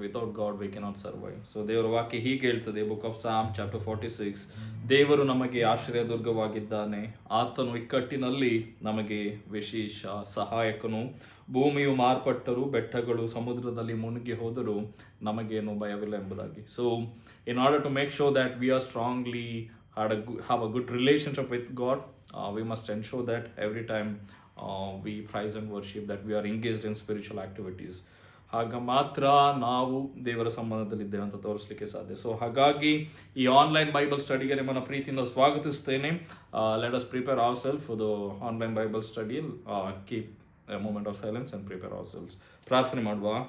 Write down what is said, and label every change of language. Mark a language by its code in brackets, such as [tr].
[en] Without God we cannot survive. [kn] So ದೇವರ ವಾಕ್ಯ ಹೀಗೆ ಹೇಳ್ತದೆ, ಬುಕ್ ಆಫ್ ಸಾಮ್ ಚಾಪ್ಟರ್ 46, ದೇವರು ನಮಗೆ ಆಶ್ರಯದುರ್ಗವಾಗಿದ್ದಾನೆ, ಆತನು ಇಕ್ಕಟ್ಟಿನಲ್ಲಿ ನಮಗೆ ವಿಶೇಷ ಸಹಾಯಕನು, ಭೂಮಿಯು ಮಾರ್ಪಟ್ಟರೂ ಬೆಟ್ಟಗಳು ಸಮುದ್ರದಲ್ಲಿ ಮುಳುಗಿ ಹೋದರೂ ನಮಗೇನು ಭಯವಿಲ್ಲ ಎಂಬುದಾಗಿ. [en] So in order to make sure that we are strongly have a good relationship with God, we must ensure that every time we praise and worship, that we are engaged in spiritual activities. [kn] ಆಗ ಮಾತ್ರ ನಾವು ದೇವರ ಸಂಬಂಧದಲ್ಲಿದ್ದೇವೆ ಅಂತ ತೋರಿಸಲಿಕ್ಕೆ ಸಾಧ್ಯ. So ಹಾಗಾಗಿ ಈ online Bible ಸ್ಟಡಿಗೆ ನಿಮ್ಮನ್ನು ಪ್ರೀತಿಯಿಂದ ಸ್ವಾಗತಿಸ್ತೇನೆ. [en] Let us prepare our self for the online Bible study. Keep a moment of silence and prepare our selves. [kn] ಪ್ರಾರ್ಥನೆ ಮಾಡುವ.